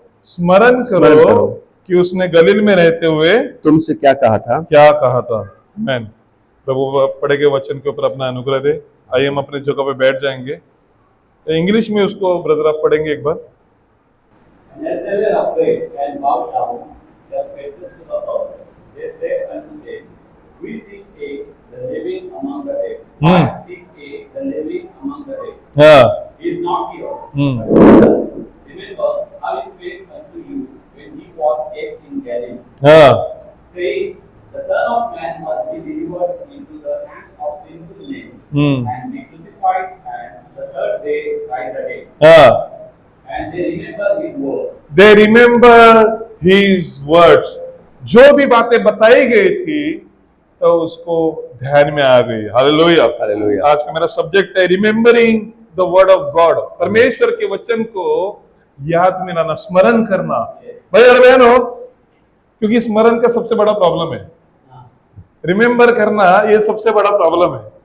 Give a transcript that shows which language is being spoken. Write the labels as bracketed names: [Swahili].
[Hindi] स्मरण करो कि उसने गलील में रहते हुए तुमसे क्या कहा था? क्या कहा था। आमीन। प्रभु पढ़े गए वचन के ऊपर अपना अनुग्रह दे। आइए हम अपने जगह पे बैठ जाएंगे। इंग्लिश में उसको ब्रदर आप पढ़ेंगे एक बार। [English] As they were afraid and bowed down their faces to the earth, they said unto them, We seek a the living among the dead. I seek a the living among the dead. [Hindi] हाँ। [English] He is not here. But remember how he spake unto you when he was yet in Galilee, [Hindi] हाँ। [English] saying, The Son of Man must be delivered into the hands of sinful men, and be crucified, and the third day rise again. [Hindi] हाँ। [English] And they remember his words. They remember his words. [Hindi] जो भी बातें बताई गई थी तो उसको ध्यान में आ गई। हालेलुया। हालेलुया। आज का मेरा सब्जेक्ट है [English] Remembering the word of God. [Hindi] परमेश्वर के वचन को याद में लाना, स्मरण करना। भाई और बहनों, क्योंकि स्मरण का सबसे बड़ा प्रॉब्लम है, रिमेम्बर करना ये सबसे बड़ा प्रॉब्लम है।